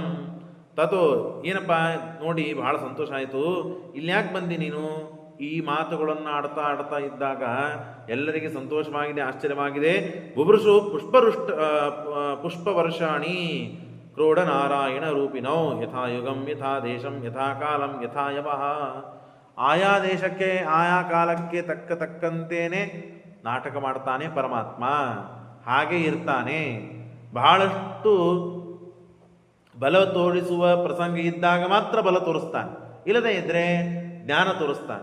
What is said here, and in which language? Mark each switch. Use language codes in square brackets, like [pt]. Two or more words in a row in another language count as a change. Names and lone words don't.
[kn] ತಥೋ ಏನಪ್ಪ ನೋಡಿ ಬಹಳ ಸಂತೋಷ ಆಯಿತು. ಇಲ್ಲಿ ಯಾಕೆ ಬಂದಿ ನೀನು? ಈ ಮಾತುಗಳನ್ನು ಆಡ್ತಾ ಇದ್ದಾಗ ಎಲ್ಲರಿಗೆ ಸಂತೋಷವಾಗಿದೆ, ಆಶ್ಚರ್ಯವಾಗಿದೆ. [sa] ಬುಭೃಷು ಪುಷ್ಪವರ್ಷಾಣಿ ಕ್ರೋಢ ನಾರಾಯಣ ರೂಪಿನೋ ಯಥಾ ಯುಗಂ ಯಥಾ ದೇಶಂ ಯಥಾ ಕಾಲಂ ಯಥಾ ಯವಃ. [kn] ಆಯಾ ದೇಶಕ್ಕೆ ಆಯಾ ಕಾಲಕ್ಕೆ ತಕ್ಕಂತೇನೆ ನಾಟಕ ಮಾಡ್ತಾನೆ ಪರಮಾತ್ಮ. ಹಾಗೆ ಇರ್ತಾನೆ. ಬಹಳಷ್ಟು ಬಲ ತೋರಿಸುವ ಪ್ರಸಂಗ ಇದ್ದಾಗ ಮಾತ್ರ ಬಲ ತೋರಿಸ್ತಾನೆ, ಇಲ್ಲದೇ ಇದ್ದರೆ ಜ್ಞಾನ ತೋರಿಸ್ತಾನೆ.